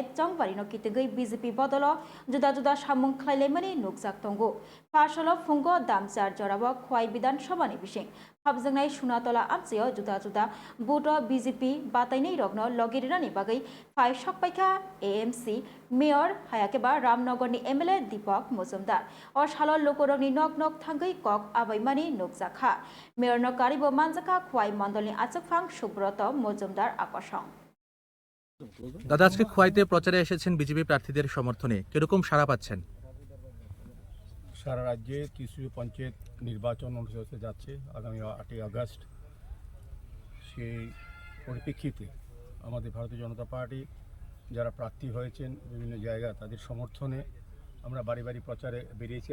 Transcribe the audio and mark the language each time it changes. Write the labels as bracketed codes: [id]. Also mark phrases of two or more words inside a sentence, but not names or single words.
[trp] Chongbarino kitigai BJP bodolo juda juda samung khlailaimani nukjak tongo Fasalo fungo damchar jorabo khwai bidan sabhani bising Habjangnai Sunatola Amchio juda juda buto BJP batainai rokno logirinani bagai phai sakpaikha AMC Mayor Hayakeba Ramnagarni MLA Deepak Mujumdar o salo lokorokni nok nok thangai kok abaimani nukjakha Mayor no karibo manjaka khwai mandolni achukphang Subroto Mujumdar akosong [bn] দাদা আজকে খোয়াইতে প্রচারে এসেছেন বিজেপি প্রার্থীদের সমর্থনে কিরকম সাড়া পাচ্ছেন? সারা রাজ্যে তৃতীয় পঞ্চায়েত নির্বাচন অনুষ্ঠিত হতে যাচ্ছে আগামী 8ই আগস্ট। সেই পরিপ্রেক্ষিতে আমাদের ভারতীয় জনতা পার্টি যারা প্রার্থী হয়েছেন বিভিন্ন জায়গা তাদের সমর্থনে আমরা বাড়ি বাড়ি প্রচারে বেরিয়েছি।